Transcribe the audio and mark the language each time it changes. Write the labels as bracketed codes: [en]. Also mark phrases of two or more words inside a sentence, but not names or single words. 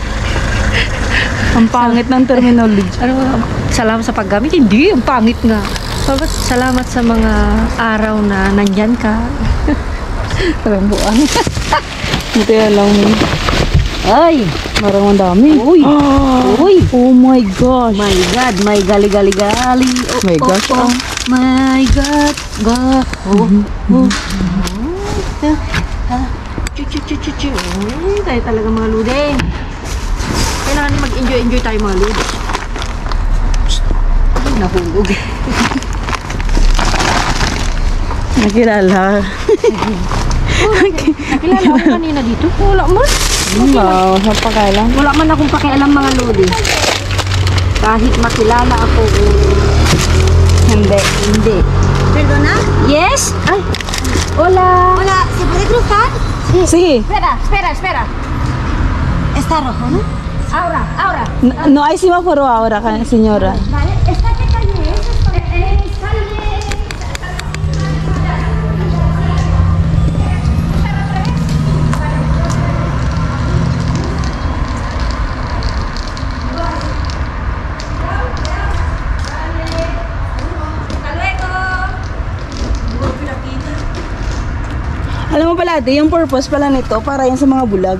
[tl] Ang pangit ng terminology. Ano, salamat sa paggamit. Hindi, ang pangit nga. Salamat sa mga araw na nandyan ka. Parang buwan. Ito yan lang. Ay! Parang ang dami. Uy! Uy! [en] Oh my gosh. My God! My gali-gali-gali. Oh, My gosh, oh. My God! God! Oh, Chu-chu-chu-chu-chu. [tl] Tayo talaga mga lude. Kailangan mag-enjoy tayo mga lude. Ay, nahulog. Nakilala. Nakilala ako kanina dito. Wala man. Wow, sa pakailan. Wala man akong pakialam mga lodi. Kahit makilala ako. Hindi. [es] Perdona. Yes? Ay. Hola. Hola, ¿se puede cruzar? [tl] Sige. [es] Espera. Está rojo, ¿no? Ahora. No hay semáforo ahora, señora. Vale. ¿Esta qué calle es? [tl] Alam mo pala, ate, yung purpose pala nito para yan sa mga bulag.